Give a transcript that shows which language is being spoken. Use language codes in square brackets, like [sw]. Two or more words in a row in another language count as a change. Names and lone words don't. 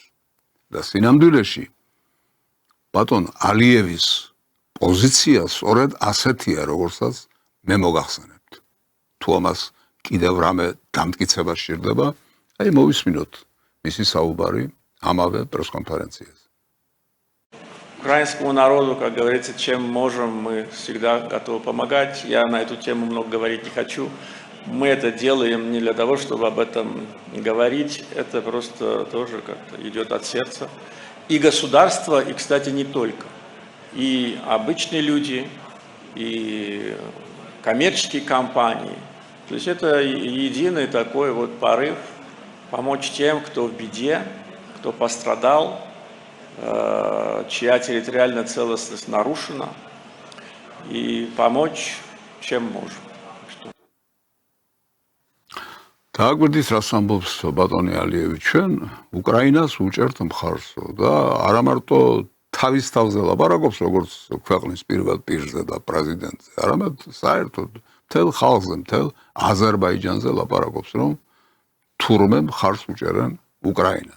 [ka] და სინამდვილეში ბატონ ალიევის პოზიცია სწორედ ასეთია, როგორცაც მე მოგახსენებთ. თუ ამას კიდევ რამე დამტკიცება სჭირდება, აი მოვისმინოთ მისი საუბარი ამავე пресс-конференциაზე. [ru] Украинскому народу, как говорится, чем можем, мы всегда готовы помогать. Я на эту тему много говорить не хочу. Мы это делаем не для того, чтобы об этом говорить. Это просто тоже как-то идет от сердца. И государство, и, кстати, не только. И обычные люди, и коммерческие компании. То есть это единый такой вот порыв помочь тем, кто в беде, кто пострадал, чья территориальная целостность нарушена, и помочь, чем можем. [ka] დააგვირდით რას ამბობს ბატონი ალიევი, ჩვენ უკრაინას უჭერთ მხარსო და არა მარტო თავის თავზე ლაპარაკობს, როგორც ქვეყნის პირველ პირზე და პრეზიდენტზე, არამედ საერთოდ მთელ ხალხზე, მთელ აზერბაიჯანზე ლაპარაკობს, რომ თურმე მხარს უჭერენ უკრაინას.